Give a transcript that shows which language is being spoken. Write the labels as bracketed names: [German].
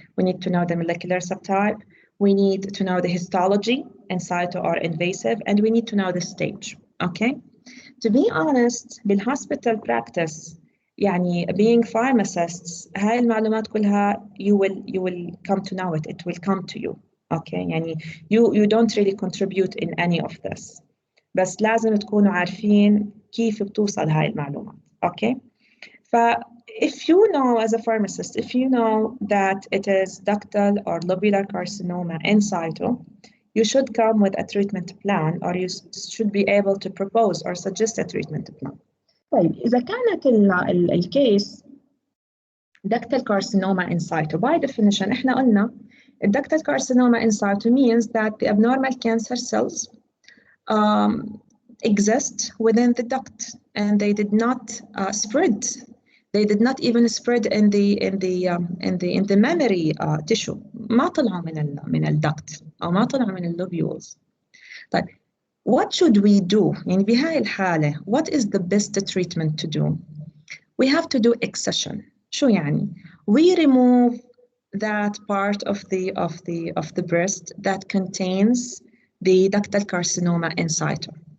[English] We need to know the molecular subtype. We need to know the histology, in situ or invasive, and we need to know the stage. Okay? To be honest, [Arabic] بالhospital practice يعني [English] being pharmacists [Arabic] هاي المعلومات كلها [English] you will come to know it will come to you. Okay? يعني you don't really contribute in any of this. [Arabic] بس لازم تكونوا عارفين كيف بتوصل هاي المعلومات. [English] Okay? If you know as a pharmacist, if you know that it is ductal or lobular carcinoma in situ, you should come with a treatment plan, or you should be able to propose or suggest a treatment plan. [Arabic] طيب إذا كانت الكيس [English] ductal carcinoma in situ, by definition [Arabic] إحنا قلنا [English] ductal carcinoma in situ means that the abnormal cancer cells exist within the duct and they did not spread. They did not even spread in the mammary tissue. [Arabic] ما طلعوا من الduct أو ما طلعوا من اللوبيولز. [English] طيب what should we do? [Arabic] يعني بهاي الحالة [English] what is the best treatment to do? We have to do excision. [Arabic] شو يعني? [English] We remove that part of the breast that contains the ductal carcinoma in situ.